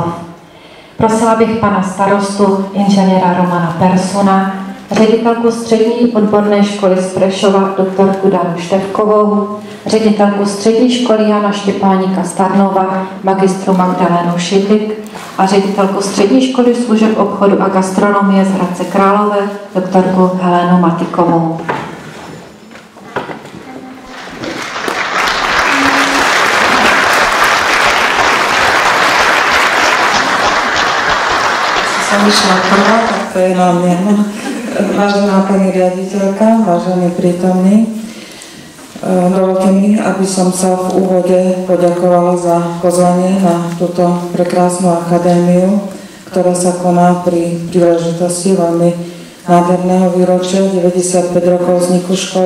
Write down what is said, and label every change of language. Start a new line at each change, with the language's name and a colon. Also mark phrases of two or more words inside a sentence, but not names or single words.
Czech: Prosila bych pana starostu inženýra Romana Persuna, ředitelku střední odborné školy z Prešova doktorku Danu Števkovou, ředitelku střední školy Jana Štěpáníka Starnova, magistru Magdalénu Šidlik a ředitelku střední školy služeb obchodu a gastronomie z Hradce Králové, doktorku Helenu Matikovou.
Slovak: Som išla prvá, tak to je na mňa. Vážená pani riaditeľka, vážení prítomní, dovolte mi, aby som sa v úvode poďakovala za pozvanie na túto prekrásnu akadémiu, ktorá sa koná pri príležitosti veľmi nádherného výročia 95 rokov vzniku školy.